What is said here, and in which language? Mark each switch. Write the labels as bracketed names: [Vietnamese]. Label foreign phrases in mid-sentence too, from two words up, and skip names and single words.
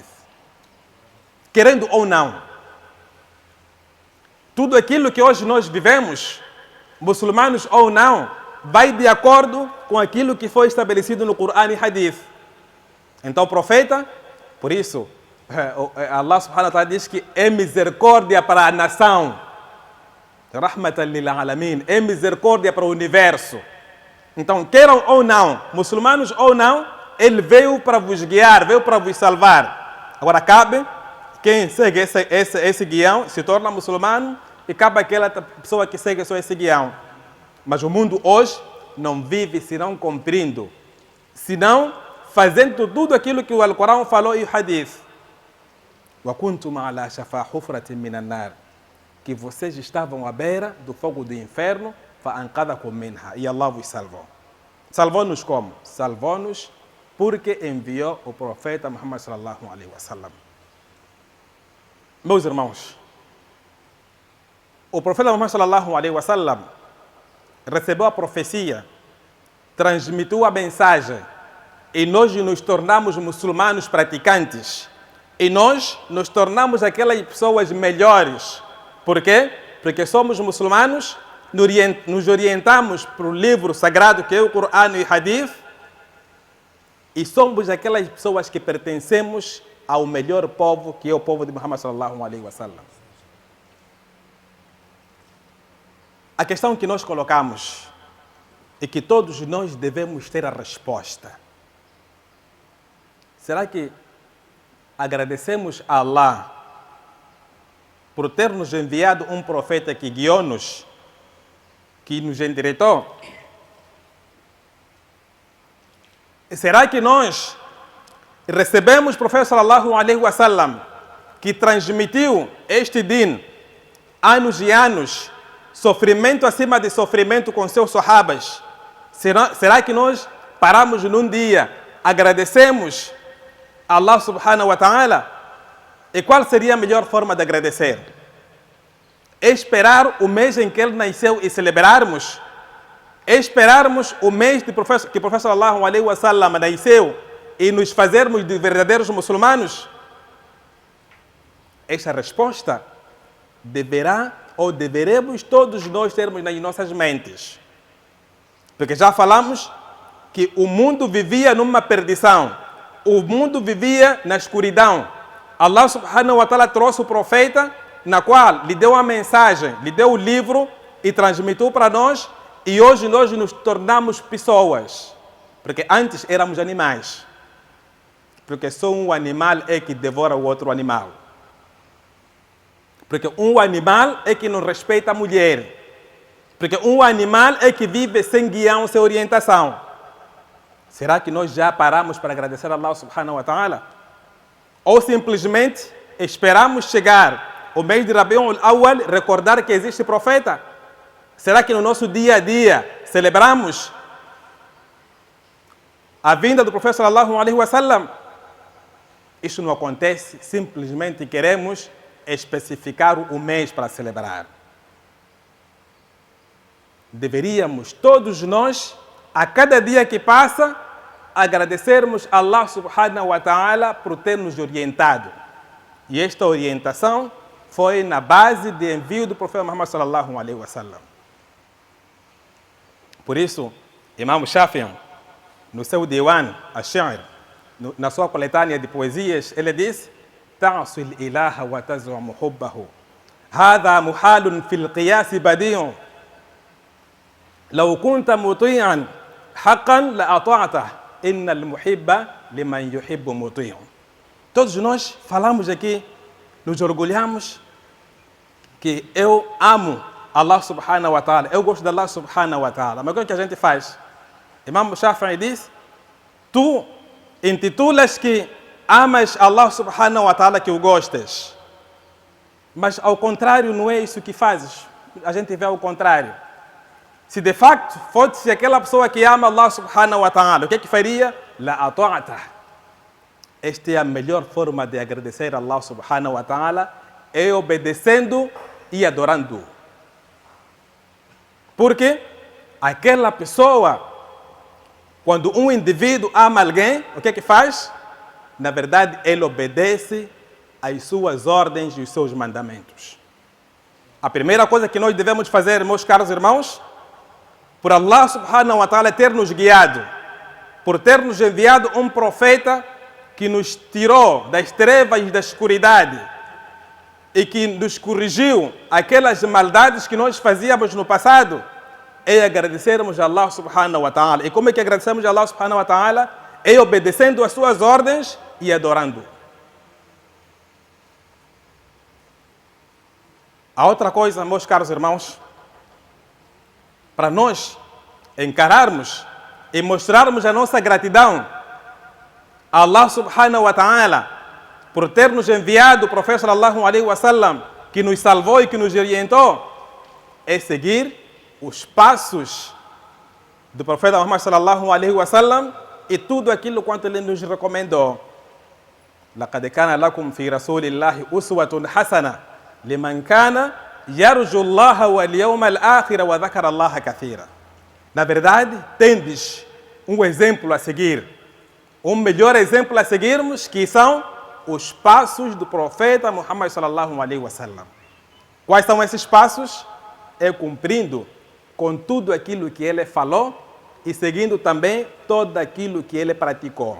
[Portuguese] Querendo ou não, tudo aquilo que hoje nós vivemos, muçulmanos ou não, vai de acordo com aquilo que foi estabelecido no Corão e Hadith. Então o profeta, por isso, [Arabic] الله سبحانه وتعالى [Portuguese] diz que é misericórdia para a nação. [Arabic] رحمة للعالمين, [Portuguese] é misericórdia para o universo. Então, queiram ou não, muçulmanos ou não, ele veio para vos guiar, veio para vos salvar. Agora cabe quem segue esse guião se torna muçulmano, e cabe aquela pessoa que segue só esse guião. Mas o mundo hoje não vive senão cumprindo, senão fazendo tudo aquilo que o Alcorão falou e o Hadith. Que vocês estavam à beira do fogo do inferno, e Allah vos salvou. Salvou-nos como? Salvou-nos porque enviou o profeta Muhammad [Arabic] صلى الله عليه وسلم. [Portuguese] Meus irmãos, o profeta Muhammad [Arabic] صلى الله عليه وسلم [Portuguese] recebeu a profecia, transmitiu a mensagem, e nós nos tornamos muçulmanos praticantes. E nós nos tornamos aquelas pessoas melhores. Por quê? Porque somos muçulmanos, nos orientamos para o livro sagrado que é o Corão e o Hadith, e somos aquelas pessoas que pertencemos ao melhor povo, que é o povo de Muhammad [Arabic] صلى الله عليه وسلم. [Portuguese] A questão que nós colocamos e que todos nós devemos ter a resposta. Será que agradecemos a Allah por ter nos enviado um profeta que guiou-nos, que nos endireitou? Será que nós recebemos o profeta [Arabic] صلى الله عليه وسلم, [Portuguese] que transmitiu este din, anos e anos, sofrimento acima de sofrimento com seus sahabas? Será que nós paramos num dia, agradecemos a [Arabic] الله سبحانه وتعالى? [Portuguese] E qual seria a melhor forma de agradecer? Esperar o mês em que ele nasceu e celebrarmos? Esperarmos o mês que o profeta [Arabic] صلى الله عليه وسلم [Portuguese] nasceu e nos fazermos de verdadeiros muçulmanos? Esta resposta deveremos todos nós termos nas nossas mentes. Porque já falamos que o mundo vivia numa perdição. O mundo vivia na escuridão. [Arabic] الله سبحانه وتعالى [Portuguese] trouxe o profeta, na qual lhe deu a mensagem, lhe deu o livro e transmitiu para nós, e hoje nós nos tornamos pessoas. Porque antes éramos animais. Porque só um animal é que devora o outro animal. Porque um animal é que não respeita a mulher. Porque um animal é que vive sem guião, sem orientação. Será que nós já paramos para agradecer a [Arabic] الله سبحانه وتعالى? [Portuguese] Ou simplesmente esperamos chegar o mês de Rabiul Awwal, recordar que existe profeta? Será que no nosso dia a dia celebramos a vinda do profeta [Arabic] صلى الله عليه وسلم? [Portuguese] Isso não acontece, simplesmente queremos especificar o mês para celebrar. Deveríamos todos nós, a cada dia que passa, agradecermos a [Arabic] الله سبحانه وتعالى [Portuguese] por ter nos orientado. E esta orientação foi na base de envio do profeta Muhammad [Arabic] صلى الله عليه وسلم. [Portuguese] Por isso, Imam Shafi'i, no seu Diwan, Ash-Shi'r, na sua coletânea de poesias, ele diz: [Arabic] "تعصي الإله وتزعم حبه. هذا محال في القياس بديع. لو كنت مطيعا حقا لأطعته. إن المحب لمن يحب مطيع." [Portuguese] Todos nós falamos aqui, nos orgulhamos que eu amo [Arabic] الله سبحانه وتعالى, [Portuguese] eu gosto de [Arabic] الله سبحانه وتعالى. [Portuguese] Mas o que a gente faz? Imam Shafi'i diz: tu intitulas que amas [Arabic] الله سبحانه وتعالى, [Portuguese] que o gostas. Mas ao contrário, não é isso que fazes. A gente vê ao contrário. Se de facto fosse aquela pessoa que ama [Arabic] الله سبحانه وتعالى, [Portuguese] o que é que faria? [Arabic] لأطعت. [Portuguese] Esta é a melhor forma de agradecer a [Arabic] الله سبحانه وتعالى, [Portuguese] é obedecendo e adorando. Porque aquela pessoa, quando um indivíduo ama alguém, o que é que faz? Na verdade, ele obedece às suas ordens e os seus mandamentos. A primeira coisa que nós devemos fazer, meus caros irmãos, por [Arabic] الله سبحانه وتعالى [Portuguese] ter nos guiado, por ter nos enviado um profeta que nos tirou das trevas e da escuridade e que nos corrigiu aquelas maldades que nós fazíamos no passado, é agradecermos a [Arabic] الله سبحانه وتعالى. [Portuguese] E como é que agradecemos a [Arabic] الله سبحانه وتعالى? [Portuguese] É obedecendo às suas ordens e adorando. A outra coisa, meus caros irmãos, para nós encararmos e mostrarmos a nossa gratidão a [Arabic] الله سبحانه وتعالى [Portuguese] por ter nos enviado o profeta [Arabic] صلى الله عليه وسلم, [Portuguese] que nos salvou e que nos orientou, é seguir os passos do profeta Muhammad [Arabic] صلى الله عليه وسلم [Portuguese] e tudo aquilo quanto ele nos recomendou. [Arabic] لقد كان لكم في رسول الله أسوة حسنة لمن كان يرجو الله واليوم الآخر وذكر الله كثيرا. [Portuguese] Na verdade, tendes um exemplo a seguir, um melhor exemplo a seguirmos, que são os passos do profeta Muhammad [Arabic] صلى الله عليه وسلم. [Portuguese] Quais são esses passos? É cumprindo com tudo aquilo que ele falou e seguindo também todo aquilo que ele praticou.